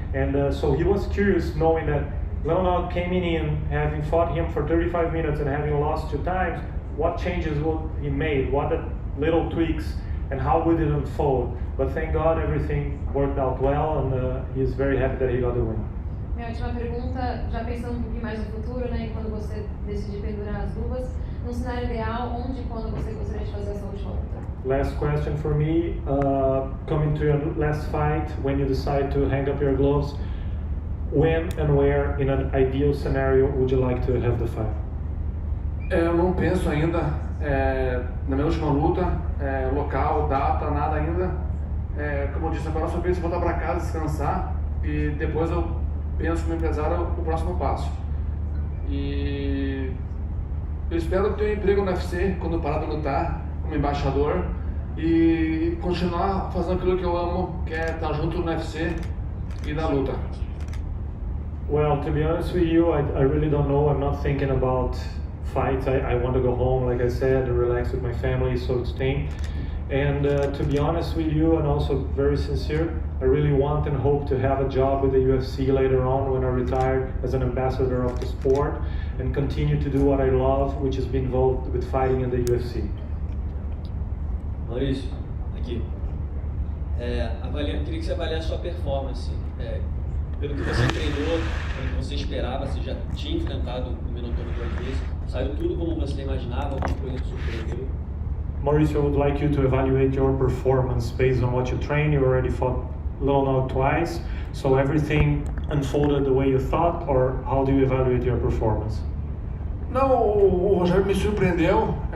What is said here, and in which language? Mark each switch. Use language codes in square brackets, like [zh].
[en] And so he was curious knowing that Leonard came in having fought him for 35 minutes and having lost 2 times, what changes would he made, what little tweaks, and how would it unfold? But thank God everything worked out well, and he's very happy that he got the win. [pt] Minha última pergunta, já pensando um pouquinho mais no futuro, né, e quando você decidir pendurar as luvas, num cenário ideal, onde e quando você gostaria de fazer essa última luta? [en] Last question for me, coming to your last fight, when you decide to hang up your gloves, when and where in an ideal scenario would you like to have the fight? [pt] Eu não penso ainda na minha última luta, local, data, nada ainda. Como eu disse, agora eu só penso em voltar para casa, descansar e depois eu penso como empresário o próximo passo. E eu espero ter um emprego no UFC quando eu parar de lutar como embaixador e continuar fazendo aquilo que eu amo, que é estar junto no UFC e na luta. [en] Well, to be honest with you, I really don't know. I'm not thinking about fights. I want to go home, like I said, and relax with my family, so to think. And to be honest with you, and also very sincere, I really want and hope to have a job with the UFC later on when I retire as an ambassador of the sport and continue to do what I love, which is be involved with fighting in the UFC. [pt] Maurício, aqui. Queria que você avaliasse a sua performance. Pelo que você treinou, pelo que você esperava, você já tinha enfrentado o Minotauro 2 vezes, saiu tudo como você imaginava, alguma coisa te surpreendeu? [en] Mauricio, I would like you to evaluate your performance based on what you train. You already fought Little Nog twice, so everything unfolded the way you thought, or how do you evaluate your performance? [pt] Não, o Rogério me surpreendeu.